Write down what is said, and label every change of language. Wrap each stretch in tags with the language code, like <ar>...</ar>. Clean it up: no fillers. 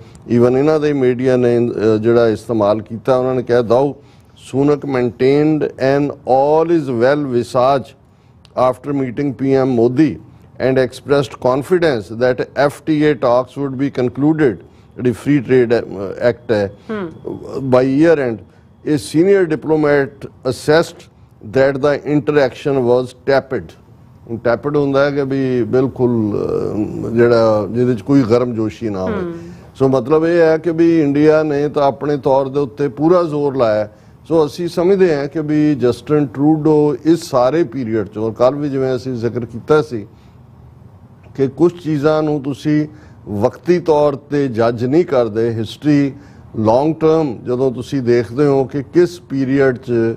<pa>Even ਇਹਨਾਂ ਦੇ media ਨੇ ਜਿਹੜਾ ਇਸਤੇਮਾਲ ਕੀਤਾ, ਉਹਨਾਂ ਨੇ ਕਿਹਾ</pa> <en>Though Sunak maintained an all is well visage after meeting PM Modi and expressed confidence that FTA talks would be concluded, the Free Trade Act by year end. A senior diplomat assessed that the interaction was tepid.</en> <pa>Tepid ਹੁੰਦਾ ਹੈ ਕਿ ਵੀ ਬਿਲਕੁਲ ਜਿਹੜਾ ਜਿਹਦੇ 'ਚ ਕੋਈ ਗਰਮਜੋਸ਼ੀ ਨਾ ਹੋਵੇ। ਸੋ ਮਤਲਬ ਇਹ ਹੈ ਕਿ ਵੀ ਇੰਡੀਆ ਨੇ ਤਾਂ ਆਪਣੇ ਤੌਰ ਦੇ ਉੱਤੇ ਪੂਰਾ ਜ਼ੋਰ ਲਾਇਆ। ਸੋ ਅਸੀਂ ਸਮਝਦੇ ਹਾਂ ਕਿ ਵੀ ਜਸਟਿਨ ਟਰੂਡੋ ਇਸ ਸਾਰੇ ਪੀਰੀਅਡ 'ਚ ਔਰ ਕੱਲ੍ਹ ਵੀ ਜਿਵੇਂ ਅਸੀਂ ਜ਼ਿਕਰ ਕੀਤਾ ਸੀ ਕਿ ਕੁਝ ਚੀਜ਼ਾਂ ਨੂੰ ਤੁਸੀਂ ਵਕਤੀ ਤੌਰ 'ਤੇ ਜੱਜ ਨਹੀਂ ਕਰਦੇ, ਹਿਸਟਰੀ ਲੌਂਗ ਟਰਮ ਜਦੋਂ ਤੁਸੀਂ ਦੇਖਦੇ ਹੋ ਕਿ ਕਿਸ ਪੀਰੀਅਡ 'ਚ</pa>